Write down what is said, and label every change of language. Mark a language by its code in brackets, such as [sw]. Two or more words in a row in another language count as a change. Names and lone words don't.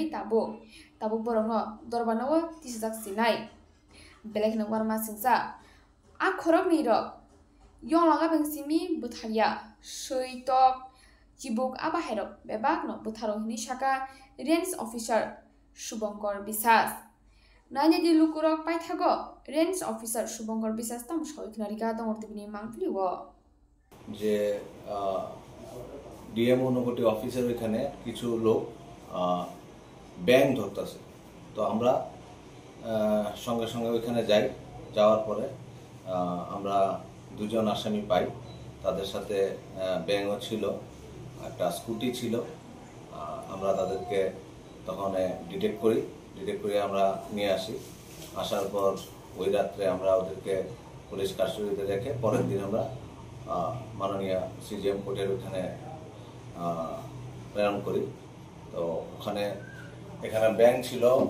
[trp] tabo borokno dorbanawo tisjak sinai belekno warma singsa a khorokni rok yonglaga beng simi botharia seitok Jibuk abaherok bebakno botharo hini saka range officer Subankar Bisas Nanya di lukurok paithago range officer Subankar Bisas tam soiknarika dongortibini mangpliwo [bn] যে ডিএম অনুকটি অফিসের ওইখানে কিছু লোক ব্যাং ধরতেছে তো আমরা সঙ্গে সঙ্গে ওইখানে যাই যাওয়ার পরে আমরা দুজন আসামি পাই তাদের সাথে ব্যাংও ছিল একটা স্কুটি ছিল আমরা তাদেরকে তখন ডিটেক্ট করি আমরা নিয়ে আসি আসার পর ওই রাত্রে আমরা ওদেরকে পুলিশ কাস্টডিতে রেখে পরের দিন আমরা মাননীয় সিজিএম কোর্টের ওখানে প্রেরণ করি তো এখানে ব্যাংক ছিল